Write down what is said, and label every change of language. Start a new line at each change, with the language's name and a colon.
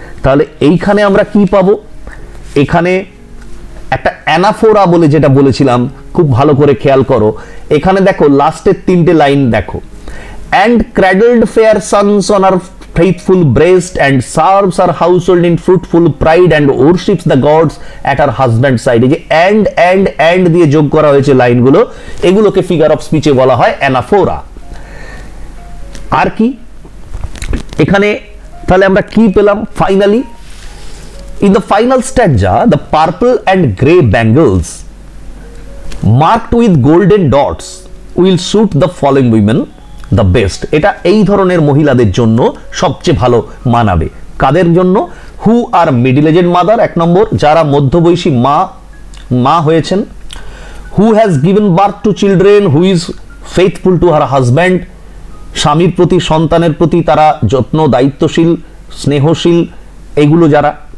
Bangla: তাহলে এইখানে আমরা কি পাবো? এখানে একটা অ্যানাফোরা বলে যেটা বলেছিলাম, খুব ভালো করে খেয়াল করো, এখানে দেখো লাস্টের তিনটে লাইন দেখো,
English: And cradled fair sons on our faithful breast and serves our household in fruitful pride and worships the gods at our husband side.
Bangla: এই যে অ্যান্ড দিয়ে যোগ করা হয়েছে লাইনগুলো, এগুলোকে ফিগার অফ স্পিচে বলা হয় অ্যানাফোরা। আর কি এখানে তাহলে আমরা কি পেলাম finally?
English: In the final stanza, the purple and grey bangles marked with golden dots will suit the following women the best.
Bangla: এটা এই ধরনের মহিলাদের জন্য সবচেয়ে ভালো মানাবে। কাদের জন্য?
English: who are middle aged mother,
Bangla: এক নম্বর, যারা মধ্যবয়সী মা হয়েছেন।
English: who has given birth to children, who is faithful to her husband,
Bangla: স্বামীর প্রতি, সন্তানের প্রতি তারা যত্ন, দায়িত্বশীল, স্নেহশীল, এগুলো যারা।